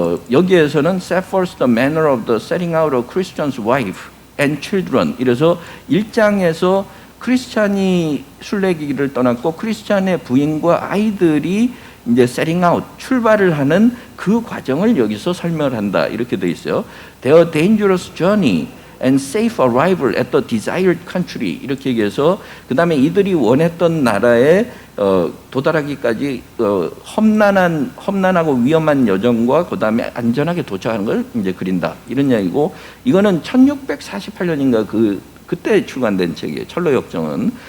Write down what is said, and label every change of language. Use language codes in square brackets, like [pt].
[en] 여기에서는 set forth the manner of the setting out of Christian's wife and children [ko] 이래서 1장에서 크리스찬이 순례길을 떠났고 크리스찬의 부인과 아이들이 이제 setting out, 출발을 하는 그 과정을 여기서 설명을 한다. 이렇게 돼 있어요. [en] Their dangerous journey and safe arrival at the desired country. [ko] 이렇게 얘기해서 그 다음에 이들이 원했던 나라에 도달하기까지 험난하고 위험한 여정과 그 다음에 안전하게 도착하는 걸 이제 그린다. 이런 이야기고, 이거는 1648년인가 그때 출간된 책이에요. 철로역정은.